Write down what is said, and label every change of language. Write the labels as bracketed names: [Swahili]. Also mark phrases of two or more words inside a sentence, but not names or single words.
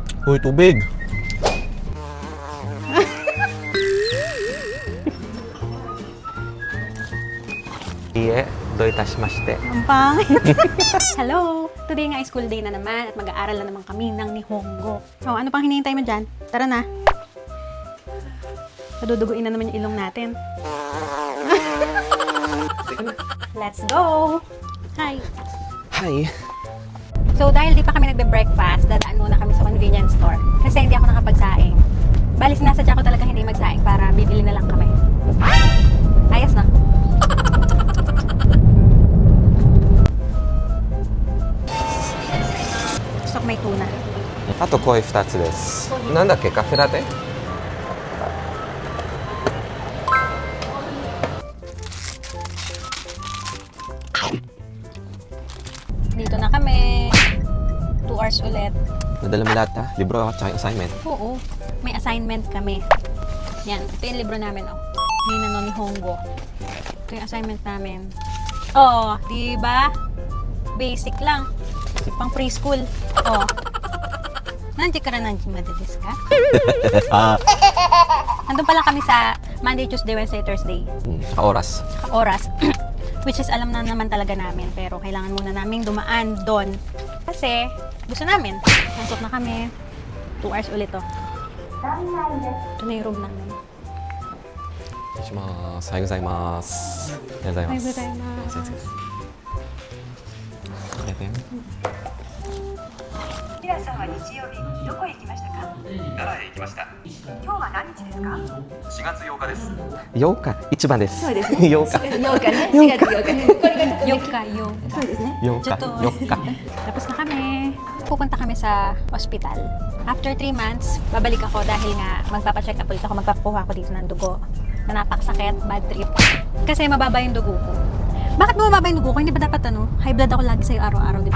[Filipino] Uy, tubig! [Japanese] いいえ、どういたしまして. [Filipino] Ang pangit. Hello! Today nga ay [English] school day [Filipino] na naman at mag-aaral na naman kami ng Nihongo. Oh, ano pang hinihintay mo dyan? Tara na. Naduduguin na naman yung ilong natin. [English] Let's go! Hi! Hi! So, [Filipino] dahil di pa kami nagbe-breakfast, dadaan muna kami sa [English] convenience store. [Filipino] Kasi hindi ako nakapagsaing. Bali, sinasadya ko talaga hindi magsaing para bibili na lang kami. Ayos na. Gusto ko may tuna. [Japanese] あとコーヒー2つです。なんだっけ、カフェラテ? [Filipino] Dito na kami. 2 hours ulit. Nadala mo lahat ha? Libro at saka yung assignment. Oo. May assignment kami. Yan. Ito yung libro namin, oh. Ngayon na Nihongo. Ito yung assignment namin. Oo. Diba? Basic lang. Pang preschool. Oo. Nandiyan ka na nandiyan madalis ka? Nandun pala kami sa [English] Monday, Tuesday, Wednesday, Thursday. [Filipino] Saka oras. Saka oras. [English] Which is [Filipino] alam na naman talaga namin. Pero kailangan muna namin dumaan doon. Kasi gusto namin. Nasok na kami. 2 hours ulit to. Ito na yung room namin. [Japanese] します。おはようございます。おはようございます。おはようございます。ありがとうございます。ミラさんは日曜日どこへ行きましたか？奈良へ行きました。今日は何日ですか 4月8日です。 8日、一番です。そうですね 8日。 8日ね4月8日ねこれが 4日、4 そうですね 8日。ちょっと 4日。 [Filipino] Tapos na kami. Pupunta kami sa ospital. After 3 months, babalik ako dahil nga magpapacheck up ulit ako, magpapakuha ako dito ng dugo. Na napakasakit, [English] bad trip. [Filipino] Kasi mababa yung dugo ko. Bakit mo mababa yung dugo ko? Hindi ba dapat [English] high blood [Filipino] ako lagi sa'yo araw-araw, di ba?